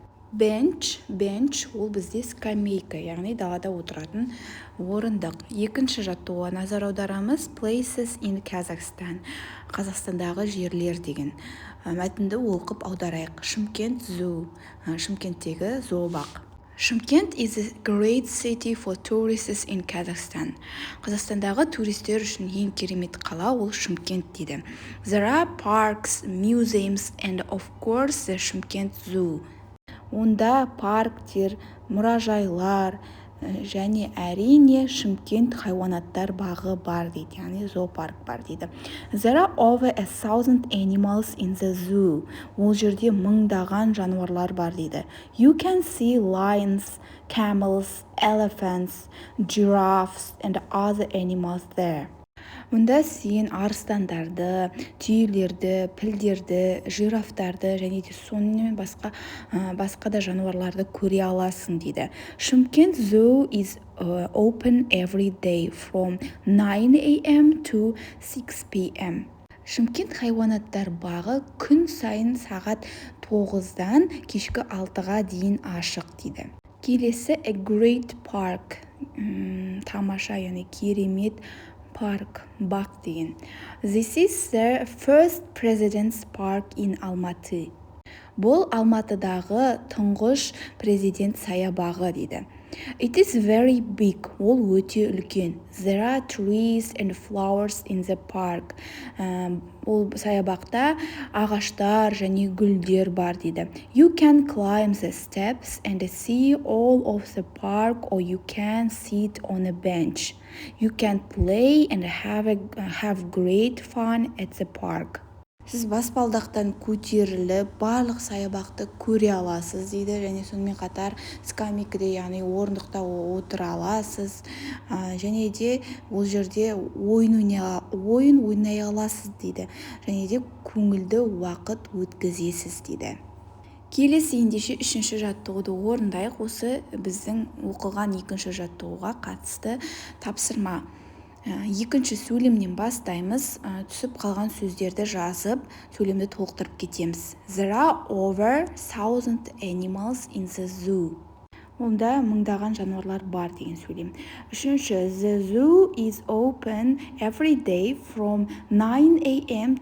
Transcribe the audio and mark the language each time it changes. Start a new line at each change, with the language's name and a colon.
Kazakh: Bench ол бізде скамейка, яғни далада отыратын орындық. Екінші жаттығуға назар аударамыз
English: places in Kazakhstan,
Kazakh: Қазақстандағы жерлер деген. Мәтінді оқып аударайық. Шымкент zoo, Шымкенттегі зообақ.
English: Шымкент is a great city for tourists in Kazakhstan.
Kazakh: Қазақстандағы туристер үшін ең керемет қала ол Шымкент дейді.
English: There are parks, museums and of course the Шымкент zoo.
Kazakh: Онда парктер, мұражайлар және әрине Шымкент хайуанаттар бағы бар дейді, яғни зоопарк бар дейді.
English: There are over 1,000 animals in the zoo.
Kazakh: Ол жерде мыңдаған жануарлар бар дейді.
English: You can see lions, camels, elephants, giraffes and other animals there.
Kazakh: Мұнда сен арыстандарды, түйелерді, пілдерді, жирафтарды және де сонымен басқа да жануарларды көре аласың дейді.
English: Шымкент zoo is open every day from 9 a.m. to 6 p.m.
Kazakh: Шымкент хайуанаттар бағы күн сайын сағат 9-дан кешкі 6-ға дейін ашық дейді. Келесі
English: a great park,
Kazakh: тамаша, яғни керемет парк, бақ деген.
English: This is the first president's park in Almaty.
Kazakh: Бұл Алматыдағы тұңғыш президент саябағы дейді.
English: It is very big.
Kazakh: Ол өте үлкен.
English: There are trees and flowers in the park.
Kazakh: Ол саябақта ағаштар және гүлдер бар дейді.
English: You can climb the steps and see all of the park or you can sit on a bench. You can play and have great fun at the park.
Kazakh: Сіз баспалдақтан көтеріліп, барлық саябақты көре аласыз дейді, және сонымен қатар скамейкада, яғни орындықта отыра аласыз, және де ол жерде ойын ойнай аласыз дейді, және де көңілді уақыт өткізесіз дейді. Келесі ендеше 3-ші жаттығуды орындайық. Осы біздің оқылған 2-ші жаттығуға қатысты тапсырма. Екінші сөйлемнен бастаймыз, түсіп қалған сөздерді жазып, сөйлемді толықтырып кетеміз.
English: There are over 1,000 animals in the zoo.
Kazakh: Онда мыңдаған жануарлар бар деген сөйлем. Үшінші,
English: the zoo is open every day from 9 a.m.